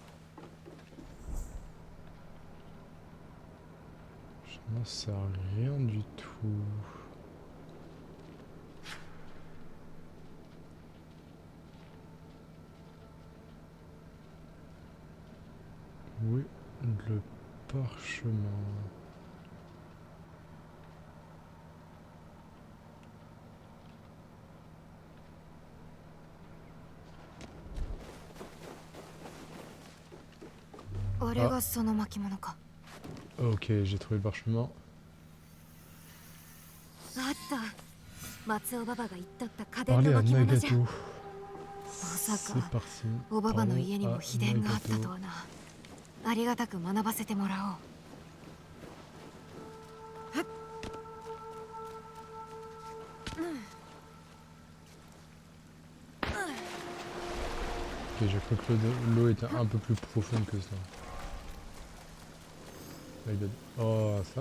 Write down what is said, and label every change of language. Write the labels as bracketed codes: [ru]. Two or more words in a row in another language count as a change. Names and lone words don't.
[fr] Je n'en sais rien du tout. Où est le parchemin? [ja] 俺がその巻物か。 [fr] Ok, j'ai trouvé le parchemin. [ja] あった。松尾ババが言っとった家電 [fr] Parlez [ja] の [fr] à [ja] 巻物じゃ。 [fr] Nagato. [ja] さか [fr] C'est parti. [ja] おばばの [fr] Parlons [ja] 家にも [fr] à [ja] 秘伝があったと [fr] Nagato. [ja] はな。ありがたく学ばせてもらおう。 [fr] Ok, j'ai cru que l'eau était un peu plus profonde que ça. [en] My bad. [fr] Oh, ça?